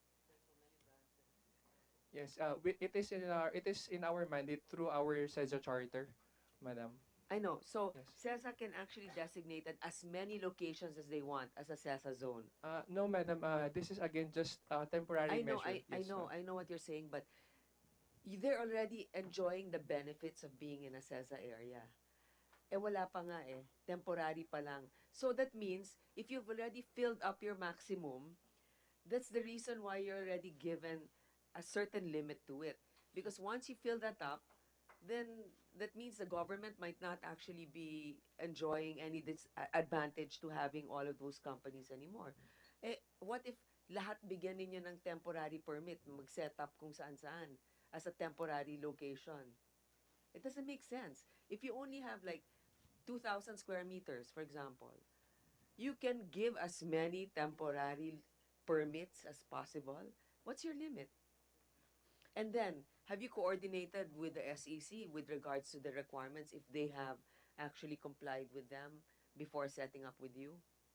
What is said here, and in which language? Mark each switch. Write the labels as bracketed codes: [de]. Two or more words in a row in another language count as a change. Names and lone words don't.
[en] Yes, it is in our mandate through our CESA charter, madam. I know. So Yes. CESA can actually designate as many locations as they want as a CESA zone. No, madam. This is again just a temporary I know, measure. Yes, ma'am. I know what you're saying, but they're already enjoying the benefits of being in a CESA area. [tl] Eh wala pa nga eh, temporary pa lang. [en] So that means if you've already filled up your maximum, that's the reason why you're already given a certain limit to it. Because once you fill that up, then that means the government might not actually be enjoying any advantage to having all of those companies anymore. [tl] Eh, [en] what if [tl] lahat bigyan ninyo ng temporary permit, mag-set up kung saan-saan [en] as a temporary location. It doesn't make sense. If you only have like 2,000 square meters, for example, you can give as many temporary permits as possible. What's your limit? And then, have you coordinated with the SEC with regards to the requirements if they have actually complied with them before setting up with you?